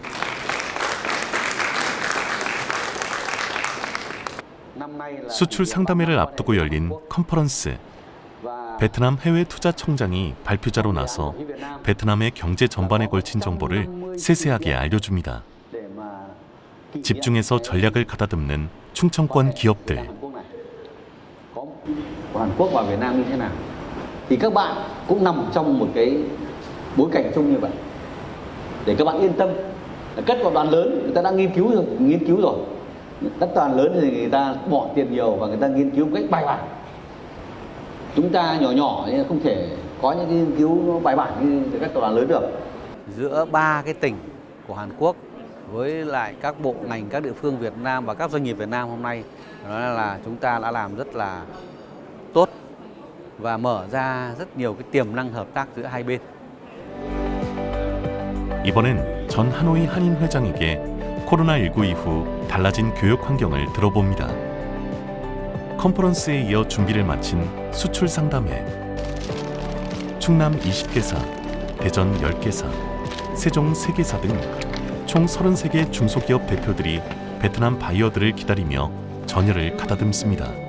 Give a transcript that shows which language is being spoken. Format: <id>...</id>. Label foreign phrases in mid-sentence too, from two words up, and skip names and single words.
<ko>수출 상담회를 앞두고 열린 컨퍼런스. 베트남 해외투자청장이 발표자로 나서 베트남의 경제 전반에 걸친 정보를 세세하게 알려줍니다. 집중해서 전략을 가다듬는 충청권 기업들.</ko> <vi>Hàn Quốc và Việt Nam như thế nào thì các bạn cũng nằm trong một cái bối cảnh chung như vậy để các bạn yên tâm. Các tập đoàn lớn người ta đã nghiên cứu rồi. Các tập đoàn lớn thì người ta bỏ tiền nhiều và người ta nghiên cứu một cách bài bản. Chúng ta nhỏ nên không thể có những nghiên cứu bài bản như các tập đoàn lớn được. Giữa ba cái tỉnh của Hàn Quốc với lại các bộ ngành, các địa phương Việt Nam và các doanh nghiệp Việt Nam hôm nay, đó là chúng ta đã làm rất là tốt và mở ra rất nhiều cái tiềm năng hợp tác giữa hai bên.</vi> <ko>이번엔 전 하노이 한인 회장에게 코로나19 이후 달라진 교육 환경을 들어봅니다. 컨퍼런스에 이어 준비를 마친 수출 상담회. 충남 20개사, 대전 10개사, 세종 3개사 등 총 33개 중소기업 대표들이 베트남 바이어들을 기다리며 전열을 가다듬습니다.</ko>